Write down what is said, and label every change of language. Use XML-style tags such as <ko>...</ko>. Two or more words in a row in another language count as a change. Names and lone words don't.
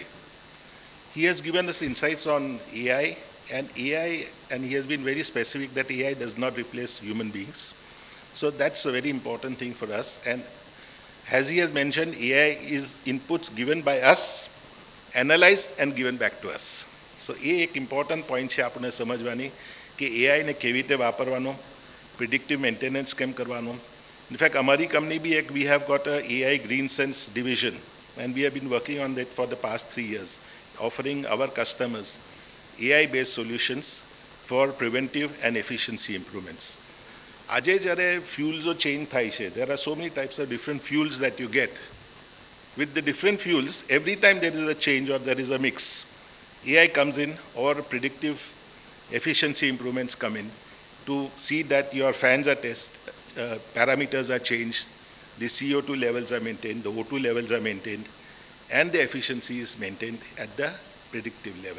<en>He has given us insights on AI, and he has been very specific that AI does not replace human beings. So that's a very important thing for us. And as he has mentioned, AI is inputs given by us, analyzed and given back to us.</en> <gu>So</gu> <hi>ये एक</hi> <en>important point</en> <gu>છે આપણે સમજવાની કે AI ને કેવી રીતે વાપરવાનો,</gu> <en>predictive maintenance</en> <gu>કેમ કરવાનો.</gu> <en>In fact, અમારી company भी we have got a AI Green Sense division, and we have been working on that for the past 3 years, offering our customers AI-based solutions for preventive and efficiency improvements.</en> <gu>આજે જ્યારે</gu> <en>fuels change</en> <gu>થાય છે,</gu> <en>there are so many types of different fuels that you get. With the different fuels, every time there is a change or there is a mix, AI comes in or predictive efficiency improvements come in to see that your fans are parameters are changed, the CO2 levels are maintained, the O2 levels are maintained, and the efficiency is maintained at the predictive level.</en>